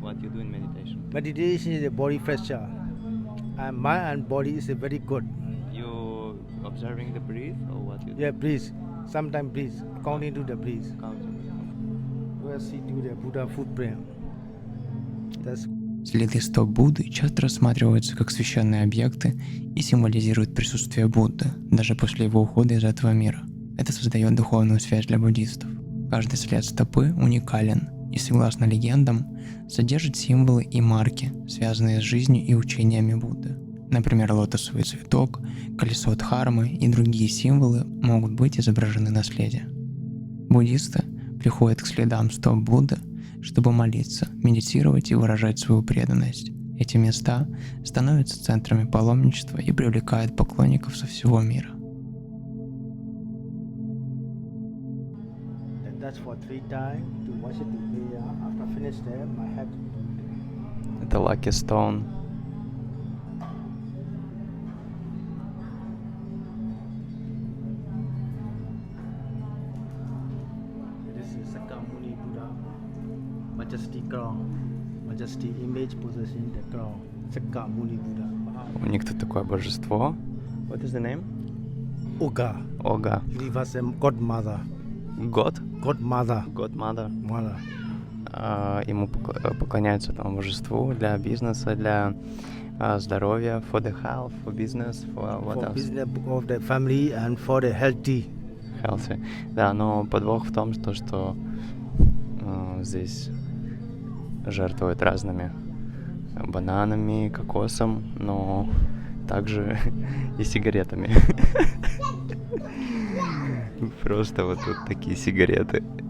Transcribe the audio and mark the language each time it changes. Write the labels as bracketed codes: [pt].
[en] What you do in meditation? Meditation is a body pressure. And mind and body is a very good. You observing the breath or what you do? Yeah, breathe. Sometimes breathe. According to the breathe. Counting. We'll see to the Buddha footprint. That's [ru] Следы стоп Будды часто рассматриваются как священные объекты и символизируют присутствие Будды, даже после его ухода из этого мира. Это создает духовную связь для буддистов. Каждый след стопы уникален и, согласно легендам, содержит символы и марки, связанные с жизнью и учениями Будды. Например, лотосовый цветок, колесо Дхармы и другие символы могут быть изображены на следе. Буддисты приходят к следам стоп Будды, чтобы молиться, медитировать и выражать свою преданность. Эти места становятся центрами паломничества и привлекают поклонников со всего мира. [en] that's for 3 times to worship the prayer. After finish there, my head. [ru] Это Lucky Stone. [en] This is Sakyamuni Buddha, Majesty crown, Majesty image possessing the crown, Sakyamuni Buddha. [ru] У них тут такое божество. [en] What is the name? Oga, [ru] Ога. [en] universal godmother, God? godmother, Godmother. mother. [ru] Ему поклоняются этому божеству для бизнеса, для здоровья, [en] for the health, for business, for what For else? business of the family and for the healthy. Healthy. [ru] Да, но подвох в том, что здесь жертвуют разными бананами, кокосом, но также и сигаретами. Просто вот тут такие сигареты.